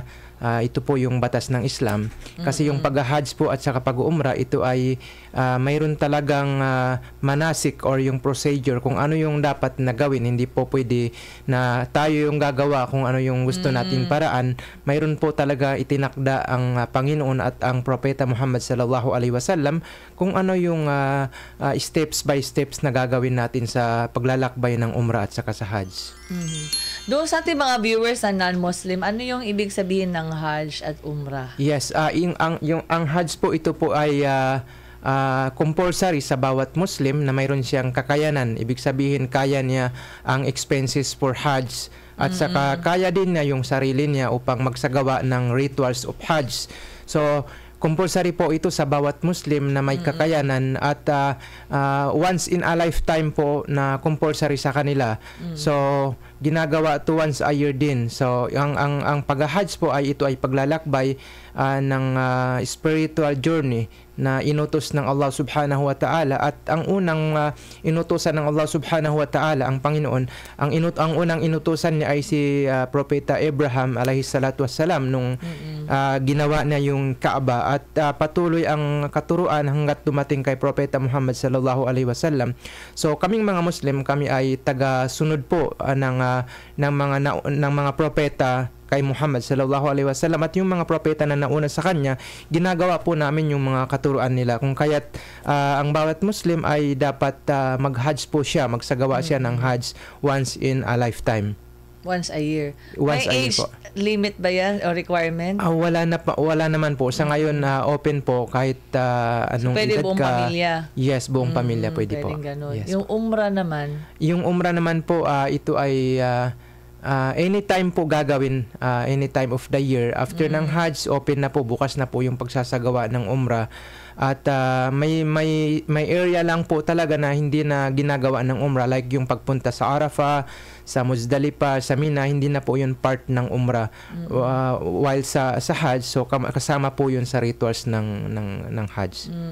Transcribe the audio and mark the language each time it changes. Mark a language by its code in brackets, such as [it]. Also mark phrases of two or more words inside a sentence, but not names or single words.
[tl] Ito po yung batas ng Islam. Kasi yung pag-hajj po at saka pag-umrah, ito ay mayroon talagang manasik or yung procedure kung ano yung dapat na gawin. Hindi po pwede na tayo yung gagawa kung ano yung gusto nating paraan. Mayroon po talaga itinakda ang Panginoon at ang Propeta Muhammad [ar] صلى الله عليه وسلم [tl] kung ano yung [en] steps by steps [tl] na gagawin natin sa paglalakbay ng umrah at saka sa hajj. Doon sa ating mga viewers na non-Muslim, ano yung ibig sabihin ng Hajj at Umrah? Yes, ang Hajj po, ito po ay compulsory sa bawat Muslim na mayroon siyang kakayanan. Ibig sabihin, kaya niya ang [en] expenses for Hajj [tl] at saka kaya din niya yung sarili niya upang magsagawa ng [en] rituals of Hajj. [tl] So, compulsory po ito sa bawat Muslim na may kakayanan at [en] once in a lifetime [tl] po na compulsory sa kanila. So, ginagawa to [en] once a year [tl] din. So, ang pag-hajj po ay ito ay paglalakbay ng [en] spiritual journey [tl] na inutos ng Allah [ar] سبحانه وتعالى [tl] at ang unang inutosan ng Allah [ar] سبحانه وتعالى, [tl] ang Panginoon, ang unang inutosan niya ay si Propeta Abraham [ar] عليه الصلاة والسلام [tl] nung ginawa niya yung Kaaba at patuloy ang katuruan hanggat dumating kay Propeta Muhammad [ar] صلى الله عليه وسلم. [tl] So kaming mga Muslim, kami ay taga-sunod po ng ng mga propeta kay Muhammad [ar] صلى الله عليه وسلم, [tl] at yung mga propeta na nauna sa kanya, ginagawa po namin yung mga katuruan nila. Kung kaya't ang bawat Muslim ay dapat mag-Hajj po siya, magsagawa siya ng Hajj [en] once in a lifetime. Once a year. Once a [tl] May [en] year age [tl] po. limit ba yan o requirement? Wala naman po. Sa ngayon, open po kahit anong Pwede edad buong ka. pamilya? Yes, buong pamilya pwede po. Pwedeng ganun. Yes. Yung umrah naman? Yung umrah naman po, ito ay anytime po gagawin, [en] any time of the year. [tl] After ng Hajj, open na po, bukas na po yung pagsasagawa ng umrah. At may area lang po talaga na hindi na ginagawa ng umrah, like yung pagpunta sa Arafah, sa Muzdalifah, sa Mina, hindi na po yun part ng umrah. While sa Hajj, so kasama po yun sa rituals ng Hajj.